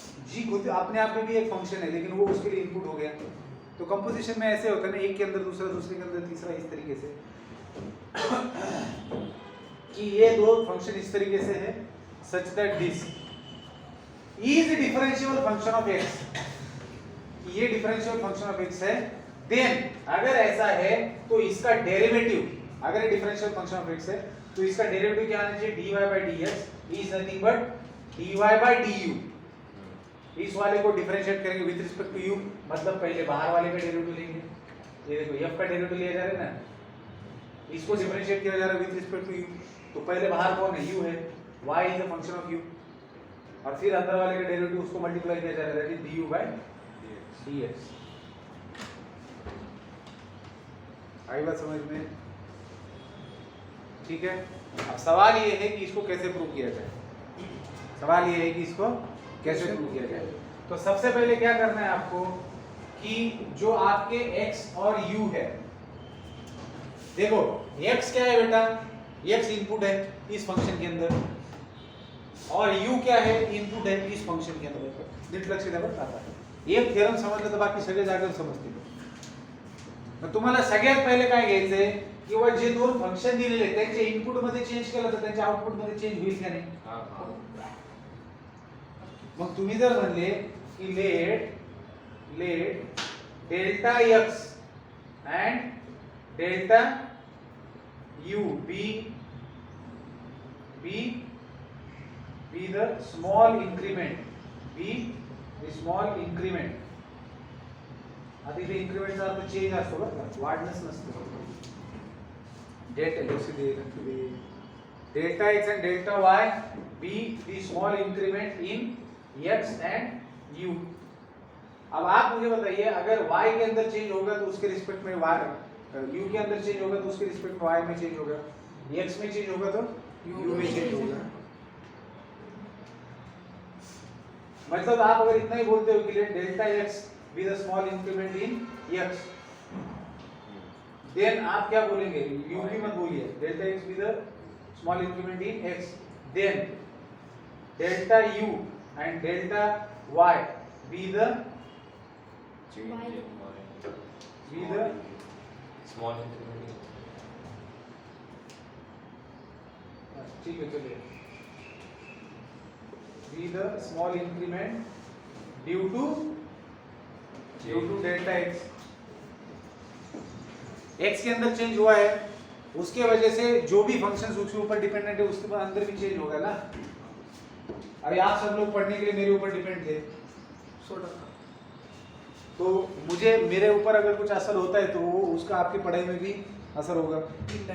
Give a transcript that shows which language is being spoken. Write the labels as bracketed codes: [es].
[hi] g खुद अपने आप में भी एक फंक्शन है लेकिन वो उसके लिए इनपुट हो गया. तो कंपोजिशन में ऐसे होता है ना, एक के अंदर दूसरा, दूसरे के अंदर तीसरा, इस तरीके से कि ये दो फंक्शन इस तरीके से है [en] Such that this is differential function of x. [hi] ये डिफरेंशियल फंक्शन ऑफ x है. देन अगर ऐसा है तो इसका डेरिवेटिव, अगर ये डिफरेंशियल फंक्शन ऑफ x है तो इसका डेरिवेटिव क्या आना चाहिए? [en] dy by dx is nothing but dy by du. [hi] इस वाले को डिफरेंशिएट करेंगे [en] with respect to u, [hi] मतलब पहले बाहर वाले का डेरिवेटिव लेंगे. ये देखो f का डेरिवेटिव लिया जा रहा है ना, इसको डिफरेंशिएट किया जा रहा है [en] With respect to u. [hi] तो पहले बाहर कौन है? u है. [en] y is a function of u [hi] और फिर अंदर वाले का डेरिवेटिव उसको मल्टीप्लाई किया जा रहा है [en] That is du by dx. [hi] आई बात समझ में? ठीक है. अब सवाल ये है कि इसको कैसे प्रूव किया जाए. सवाल ये है कि इसको कैसे प्रूव किया जाए. तो सबसे पहले क्या करना है आपको कि जो आपके x और u है, देखो x क्या है बेटा? x इनपुट है इस फंक्शन के अंदर और u क्या है? इनपुट है इस फंक्शन के अंदर. [mr] नीट लक्ष द्या बरं आता. एक थेरम समजलं तर बाकी सगळे जागेवर समजतील. मग तुम्हाला सगळ्यात पहिले काय घ्यायचंय किंवा जे दोन फंक्शन दिलेले आहेत त्यांचे इनपुट मध्ये चेंज केलं तर त्यांच्या आउटपुट मध्ये चेंज होईल का नाही? मग तुम्ही जर म्हणले की [en] Let delta x and delta u be the small increment, be the small increment. [mr] आता इथे इन्क्रीमेंटचा अर्थ चेंज असतो बरं का, वाढणंच नसतं. [en] Delta x and delta y be the small increment in x and u. [hi] अब आप मुझे बताइए अगर y के अंदर चेंज होगा तो उसके रिस्पेक्ट में y, u के अंदर चेंज होगा तो उसके रिस्पेक्ट में y में चेंज होगा, x में चेंज होगा तो u में चेंज होगा. मतलब आप अगर इतना ही बोलते हो कि [en] let delta x be the small increment in x, [hi] then आप क्या बोलेंगे? u भी मत बोलिए. [en] Delta x be the small increment in x, then delta u and delta y be the small increment. [hi] ठीक है चलिए. [en] Be the small increment due to delta x. [hi] x के अंदर चेंज हुआ है उसके वजह से जो भी फंक्शंस उसके ऊपर डिपेंडेंट है उसके अंदर भी चेंज होगा ना. अभी आप सब लोग पढ़ने के लिए मेरे ऊपर डिपेंड थे, तो मुझे मेरे ऊपर अगर कुछ असर होता है तो वो उसका आपकी पढ़ाई में भी असर होगा.